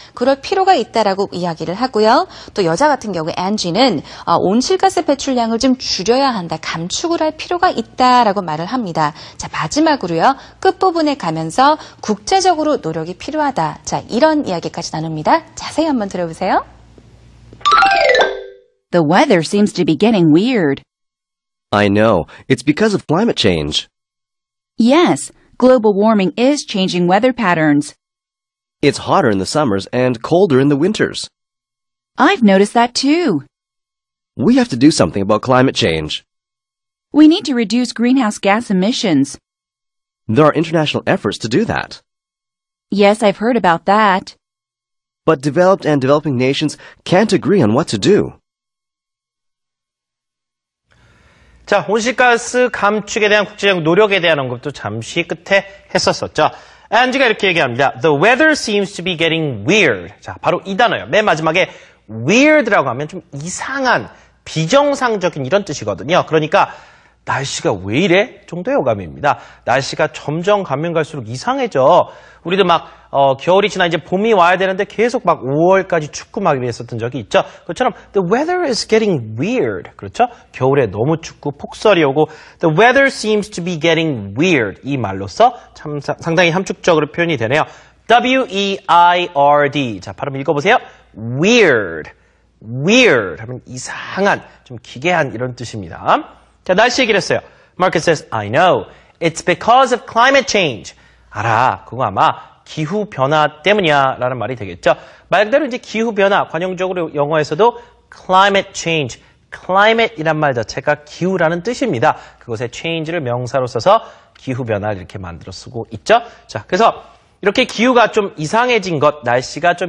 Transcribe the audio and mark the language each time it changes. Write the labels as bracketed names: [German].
[Korean] 그럴 필요가 있다라고 이야기를 하고요. 또 여자 같은 경우에 앤지는 온실가스 배출량을 좀 줄여야 한다. 감축을 할 필요가 있다라고 말을 합니다. 자, 마지막으로요. 끝부분에 가면서 국제적으로 노력이 필요하다. 자, 이런 이야기까지 나눕니다. 자세히 한번 들어보세요. [English] The weather seems to be getting weird. I know. It's because of climate change. Yes, global warming is changing weather patterns. It's hotter in the summers and colder in the winters. I've noticed that too. We have to do something about climate change. We need to reduce greenhouse gas emissions. There are international efforts to do that. Yes, I've heard about that. But developed and developing nations can't agree on what to do. [Korean] 자, 온실가스 감축에 대한 국제적 노력에 대한 언급도 잠시 끝에 했었었죠. 안지가 이렇게 얘기합니다. [English] The weather seems to be getting weird. [Korean] 자, 바로 이 단어예요. 맨 마지막에 weird라고 하면 좀 이상한, 비정상적인 이런 뜻이거든요. 그러니까 날씨가 왜 이래? 정도의 어감입니다. 날씨가 점점 가면 갈수록 이상해져. 우리도 막 겨울이 지나 이제 봄이 와야 되는데 계속 막 5월까지 춥고 막 이랬었던 적이 있죠. 그것처럼 [English] the weather is getting weird. [Korean] 그렇죠? 겨울에 너무 춥고 폭설이 오고 [English] the weather seems to be getting weird. [Korean] 이 말로써 참 상당히 함축적으로 표현이 되네요. W-E-I-R-D. 자, 발음 읽어보세요. weird. weird 하면 이상한, 좀 기괴한 이런 뜻입니다. 자, 날씨 얘기를 했어요. [English] Marcus says, I know. It's because of climate change. [Korean] 알아. 그거 아마 기후변화 때문이야. 라는 말이 되겠죠. 말 그대로 이제 기후변화, 관용적으로 영어에서도 climate change. climate 이란 말 자체가 기후라는 뜻입니다. 그것에 change를 명사로 써서 기후변화를 이렇게 만들어 쓰고 있죠. 자, 그래서 이렇게 기후가 좀 이상해진 것, 날씨가 좀